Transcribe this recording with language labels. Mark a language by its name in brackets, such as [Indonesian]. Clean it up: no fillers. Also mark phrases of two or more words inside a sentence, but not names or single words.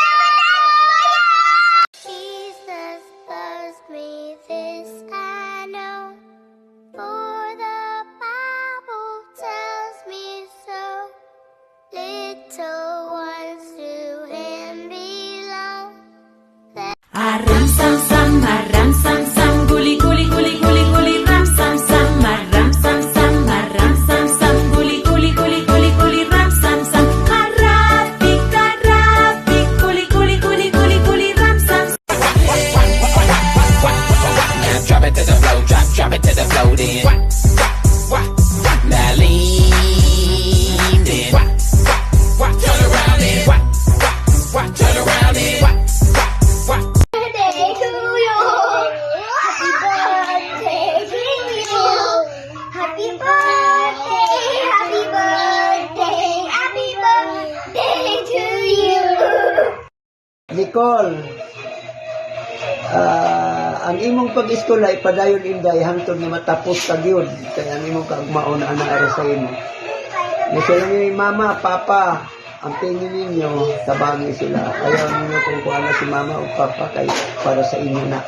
[English] Jesus loves me, this I know. For the Bible tells me so. Little ones to him belong. Aram sam sam, guli guli guli guli guli, ram sam sam, guli guli guli guli guli, ram sam sam, karafik, guli guli guli guli guli, ram sam sam. Now drop it to the flow, drop it to the flow then. Now lean then. Turn around then. Turn around then. Birthday to you. Happy birthday to you. Happy birthday, happy birthday, happy birthday to you. [Cebuano] Nicole, ang imong pag-iskola ay padayon inday hangtod nga matapos ka gyud kay ang imong kaugmaon ana ara sa imo. Misala ni mama, papa, ang tingin ninyo tabangi sila. Ayaw ninyo kung kuana si mama o papa kay para sa inyo na.